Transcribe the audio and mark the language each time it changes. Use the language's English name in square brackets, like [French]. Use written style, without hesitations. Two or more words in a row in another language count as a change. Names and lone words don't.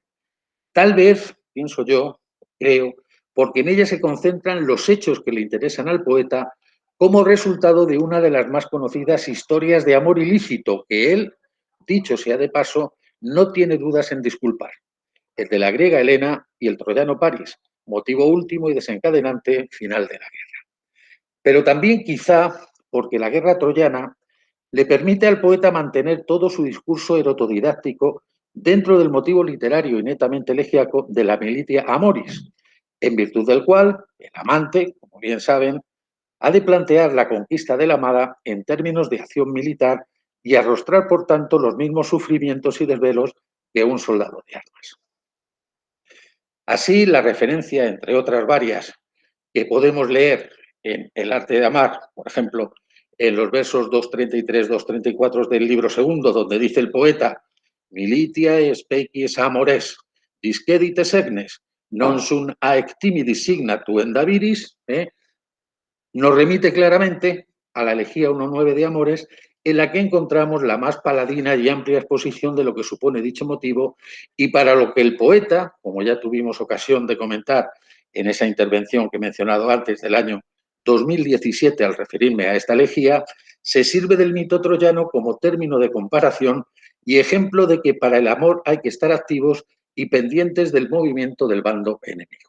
[Spanish] Tal vez, pienso yo, creo, porque en ella se concentran los hechos que le interesan al poeta como resultado de una de las más conocidas historias de amor ilícito que él, dicho sea de paso, no tiene dudas en disculpar, el de la griega Helena y el troyano París, motivo último y desencadenante final de la guerra. Pero también quizá porque la guerra troyana le permite al poeta mantener todo su discurso erotodidáctico dentro del motivo literario y netamente elegíaco de la [Latin] militia amoris, [Spanish] en virtud del cual el amante, como bien saben, ha de plantear la conquista de la amada en términos de acción militar y arrostrar, por tanto, los mismos sufrimientos y desvelos que un soldado de armas. Así, la referencia, entre otras varias, que podemos leer en El arte de amar, por ejemplo, en los versos 233, 234 del libro segundo, donde dice el poeta «Militia [Latin] species amores, discedite segnes, non sunt aectimidi signatu endaviris», [Spanish] nos remite claramente a la elegía 1.9 de Amores, en la que encontramos la más paladina y amplia exposición de lo que supone dicho motivo y para lo que el poeta, como ya tuvimos ocasión de comentar en esa intervención que he mencionado antes del año 2017 al referirme a esta elegía, se sirve del mito troyano como término de comparación y ejemplo de que para el amor hay que estar activos y pendientes del movimiento del bando enemigo.